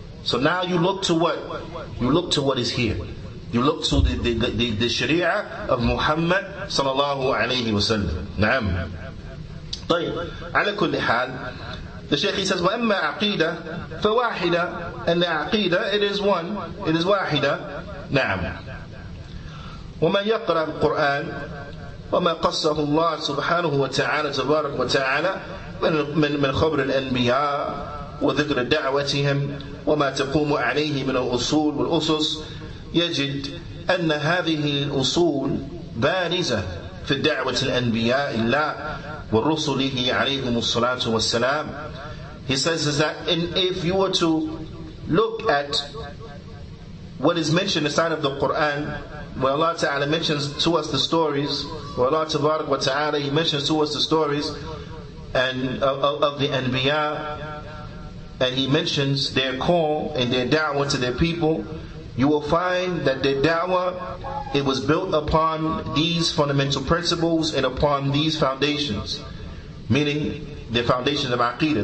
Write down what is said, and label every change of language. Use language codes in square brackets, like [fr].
[en] So now you look to what? You look to what is here. You look to the sharia of Muhammad sallallahu alayhi wa sallam. Naam. طيب. [ar] على كل حال, [en] the Shaykh says, [ar] وَأَمَّا عَقِيدَةً فَوَاحِدَةً, [en] and the aqidah, it is one, it is واحدة. [ar] نعم. وَمَنْ يَقْرأ القرآن وَمَا قَصَّهُ اللَّهُ سُبْحَانَهُ وَتَعَالَى تبارك وتعالى من خبر الأنبياء وذكر دعوتهم وما تقوم عليه من الأصول والأسس, يجد أن هذه الأصول بارزة في الدعوة الأنبياء الله ورسله عليهم الصلاة والسلام. [en] He says is that if you were to look at what is mentioned inside of the Qur'an, where Allah Ta'ala mentions to us the stories, where Allah Tabarak wa Ta'ala, He mentions to us the stories and of the Anbiya, and He mentions their call and their da'wah to their people, you will find that their da'wah, it was built upon these fundamental principles and upon these foundations, meaning the foundation of Aqidah.